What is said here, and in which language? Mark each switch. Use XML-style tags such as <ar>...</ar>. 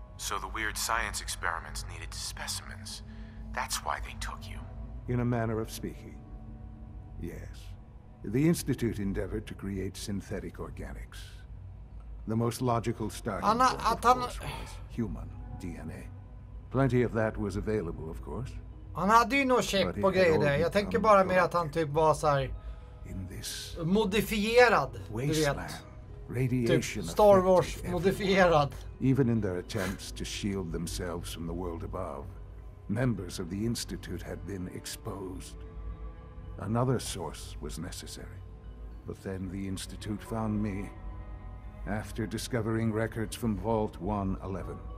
<en>So the weird science experiments needed specimens. That's why they took you. In a manner of speaking. Yes. The Institute endeavored to create synthetic organics. The most logical starting point, of course, was human DNA. Plenty of that was available, of course.</en> <sv>Han hade ju nog chip och grejer där. Jag tänker bara mer att han typ var så här modifierad, du vet. Typ Star Wars modifierad.</sv> <en>Even in their attempts to shield themselves from the world above, members of the Institute had been exposed. Another source was necessary. But then the Institute found me after discovering records from Vault 111.</en>